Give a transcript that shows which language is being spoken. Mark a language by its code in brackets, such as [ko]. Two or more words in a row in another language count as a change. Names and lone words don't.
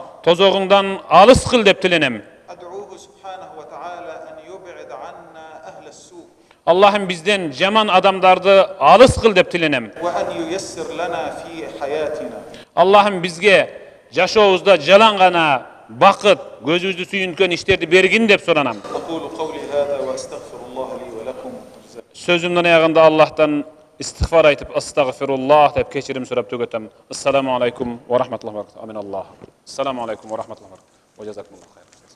[ky] Тозогуңдан алыс кыл деп тиленем. [ar] أدعوه سبحانه وتعالى أن يبعد عنا أهل السوء [ky] Аллахым бизден жаман адамдарды алыс кыл деп тиленем. [ar] وأن ييسر لنا في حياتنا. [ky] Аллахым бизге жашообузда жалаң гана бакыт, көзүбүздү сүйүнткөн иштерди бергин деп суранам. [ar] أقول قولي هذا وأستغفر الله لي ولكم. [ky] Сөзүмдүн аягында Аллахтан истигфар айтып, астагфируллах деп кечирим сурап төгөтөм. [ar] السلام عليكم ورحمة الله وبركاته. آمين الله. السلام عليكم ورحمة الله وبركاته. وجزاكم الله خير.